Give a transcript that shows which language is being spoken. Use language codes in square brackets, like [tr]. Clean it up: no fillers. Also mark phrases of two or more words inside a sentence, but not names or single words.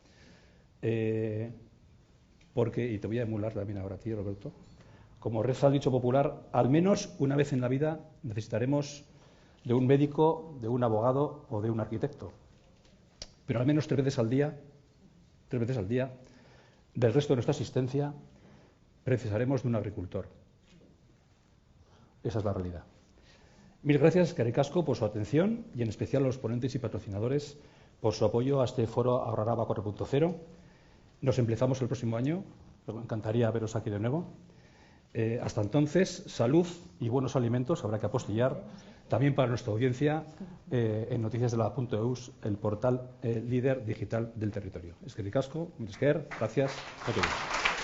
[es] Porque, y te voy a emular también ahora a ti, Roberto, como reza el dicho popular, al menos una vez en la vida necesitaremos de un médico, de un abogado o de un arquitecto. Pero al menos 3 veces al día, del resto de nuestra existencia, precisaremos de un agricultor. Esa es la realidad. Mil gracias, [eu] eskerrik asko, [es] por su atención y en especial a los ponentes y patrocinadores por su apoyo a este foro Agraraba 4.0. Nos emplazamos el próximo año. Me encantaría veros aquí de nuevo. Hasta entonces, salud y buenos alimentos habrá que apostillar también para nuestra audiencia en noticiasdelava.eus, el portal líder digital del territorio. [eu] Eskerrik asko, mil esker, [es] gracias a todos.